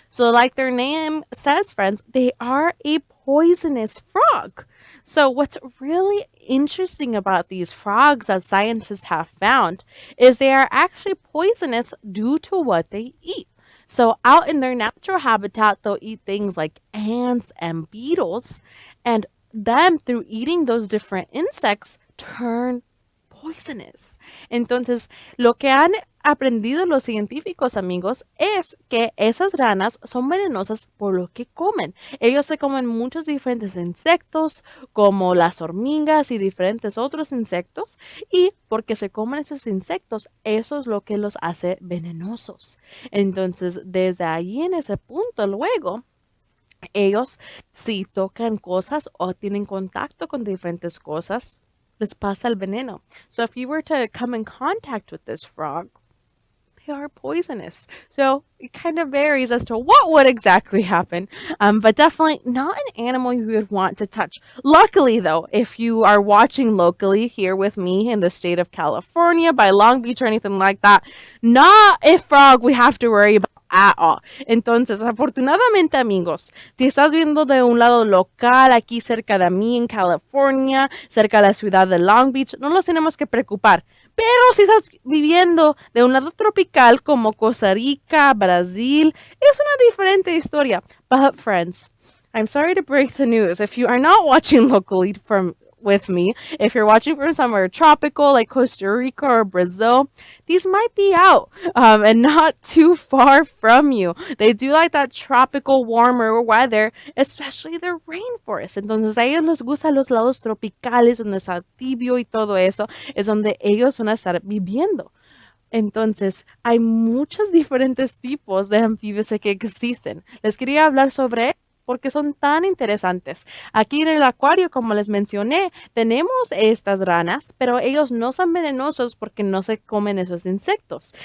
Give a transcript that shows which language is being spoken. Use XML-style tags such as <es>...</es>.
<en>So like their name says, friends, they are a poisonous frog. So what's really interesting about these frogs that scientists have found is they are actually poisonous due to what they eat. So out in their natural habitat, they'll eat things like ants and beetles, and them, through eating those different insects, turn poisonous.</en> <es>Entonces, lo que han aprendido los científicos, amigos, es que esas ranas son venenosas por lo que comen. Ellos se comen muchos diferentes insectos, como las hormigas y diferentes otros insectos, y porque se comen esos insectos, eso es lo que los hace venenosos. Entonces, desde ahí en ese punto, luego, ellos si tocan cosas o tienen contacto con diferentes cosas, les pasa el veneno.</es> <en>So if you were to come in contact with this frog, they are poisonous. So it kind of varies as to what would exactly happen, but definitely not an animal you would want to touch. Luckily, though, if you are watching locally here with me in the state of California, by Long Beach or anything like that, not a frog we have to worry about at all.</en> <es>Entonces, afortunadamente, amigos, si estás viendo de un lado local, aquí cerca de mí en California, cerca de la ciudad de Long Beach, no nos tenemos que preocupar. Pero si estás viviendo de un lado tropical como Costa Rica, Brasil, es una diferente historia.</es> <en>But friends, I'm sorry to break the news. If you are not watching locally with me, if you're watching from somewhere tropical like Costa Rica or Brazil, these might be out and not too far from you. They do like that tropical warmer weather, especially the rainforest.</en> <es>Entonces a ellos les gustan los lados tropicales donde es anfibio y todo eso, es donde ellos van a estar viviendo. Entonces, hay muchos diferentes tipos de anfibios que existen. Les quería hablar sobre porque son tan interesantes. Aquí en el acuario, como les mencioné, tenemos estas ranas, pero ellos no son venenosos porque no se comen esos insectos.</es>